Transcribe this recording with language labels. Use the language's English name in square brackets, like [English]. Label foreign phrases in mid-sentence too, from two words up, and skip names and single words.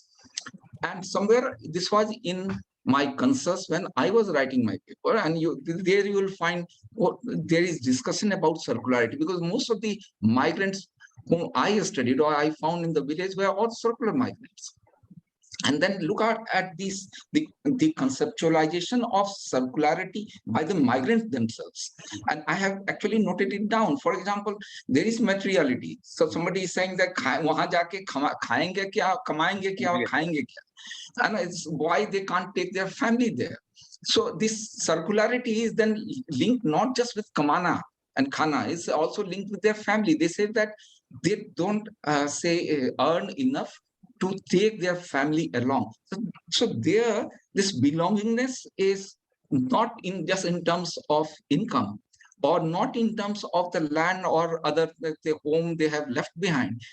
[English] And somewhere this was in my consensus when I was writing my paper, and there you will find there is discussion about circularity, because most of the migrants whom I studied or I found in the village were all circular migrants. And then look at this, the conceptualization of circularity by the migrants themselves. And I have actually noted it down. For example, there is materiality. So somebody is saying that [Hindi] वहाँ जाके खाएँगे क्या, कमाएँगे क्या, और खाएँगे क्या. [English] And it's why they can't take their family there. So this circularity is then linked not just with kamana and khana, it's also linked with their family. They say that they don't earn enough to take their family along. So there, this belongingness is not in just in terms of income, or not in terms of the land or other the home they have left behind.